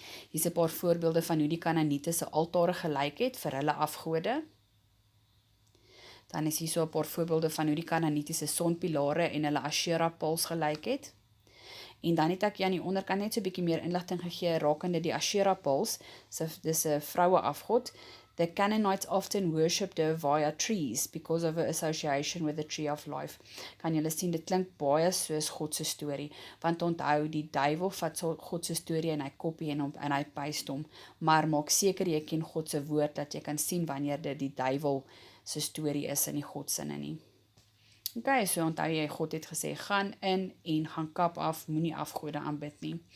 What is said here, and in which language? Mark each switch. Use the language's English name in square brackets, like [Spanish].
[Afrikaans] Hier is 'n paar voorbeelde van hoe die Kanaaniete se altare gelyk het vir hulle afgode. Dan is hier so 'n paar voorbeelde van hoe die Kanaanitiese sonpilare en hulle Asherah poles gelyk het. En dan het ek aan die onderkant net so 'n bietjie meer inligting gegee rakende die Asherah poles. So dis 'n vroue afgod. [English] The Canaanites often worshipped her via trees because of her association with the tree of life. [Afrikaans] Kan julle sien, dit klink baie soos God se storie, want onthou, die duiwel vat God se storie en hy kopie en hy paste hom, maar maak seker jy ken God se woord, dat jy kan sien wanneer dit die duiwel se storie is in die Godsinne nie. So onthou jy, God het gesê, gaan in en gaan kap af, moenie afgode aanbid nie.